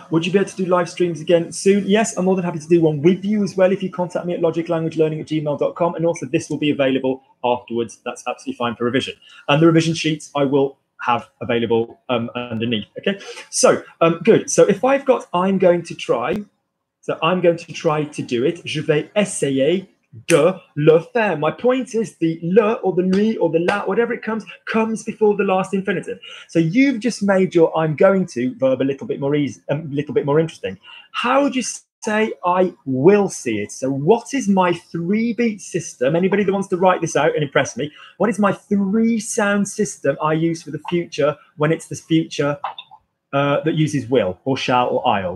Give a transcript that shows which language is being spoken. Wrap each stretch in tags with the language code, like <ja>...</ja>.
<en>Would you be able to do live streams again soon? Yes, I'm more than happy to do one with you as well if you contact me at logiclanguagelearning@gmail.com. And also this will be available afterwards. That's absolutely fine for revision. And the revision sheets I will have available underneath. Okay, so good. So if I've got I'm going to try, so I'm going to try to do it.</en> <fr>Je vais essayer de le faire.</fr> <en>My point is the le or the lui or the la, whatever it comes before the last infinitive. So you've just made your I'm going to verb a little bit more easy, a little bit more interesting. How would you say I will see it? So what is my 3-beat system? Anybody that wants to write this out and impress me, what is my 3-sound system I use for the future when it's the future that uses will or shall or I'll?</en>